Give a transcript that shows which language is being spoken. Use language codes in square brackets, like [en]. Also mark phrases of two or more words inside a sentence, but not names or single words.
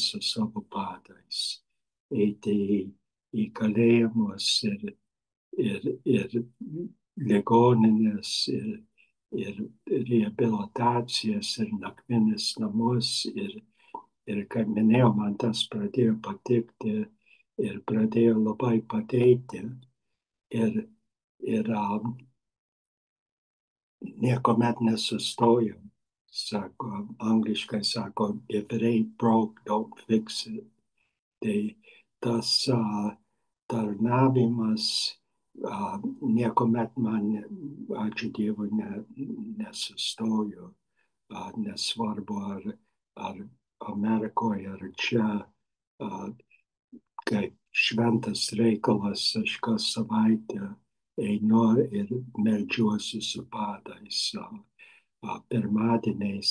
[lt] su savo padais, eiti į kalėjimus ir ligoninės ir reabilitacijas ir nakvynės namus ir kaip minėjau, man tas pradėjo patikti ir pradėjo labai padėti ir niekuomet nesustojau. Sako, angliškai sako, [en] if it ain't broke, don't fix it. [lt] Tai tas tarnavimas niekuomet man, ačiū Dievui, nesustojo. Nesvarbu ar Amerikoje ar čia, kaip šventas reikalas, aš kas savaitę einu ir meldžiuosi su padais pirmadieniais.